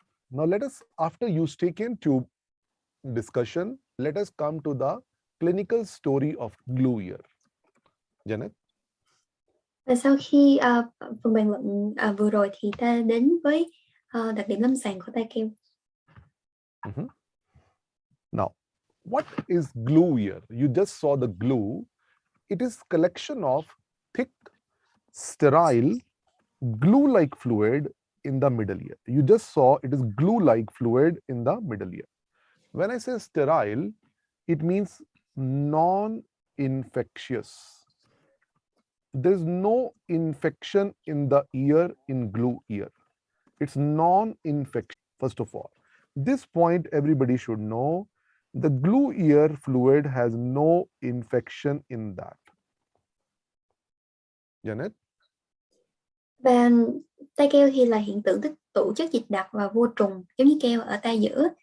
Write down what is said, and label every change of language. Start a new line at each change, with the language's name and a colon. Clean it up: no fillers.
English: Now let us, after Eustachian tube discussion, let us come to the clinical story of glue ear. Janet?
Vietnamese: Và sau khi phần bàn luận vừa rồi thì ta đến với đặc điểm lâm sàng của tai keo.
English: Now, what is glue ear? You just saw the glue. It is collection of thick, sterile, glue-like fluid in the middle ear. You just saw it is glue-like fluid in the middle ear. When I say sterile, it means non-infectious. There's no infection in the ear in glue ear. It's non-infectious, first of all. This point everybody should know. The glue ear fluid has no infection in that. Janet?
Vietnamese: Và tai keo thì là hiện tượng tích tụ chất dịch đặc và vô trùng, giống như keo ở tai giữa.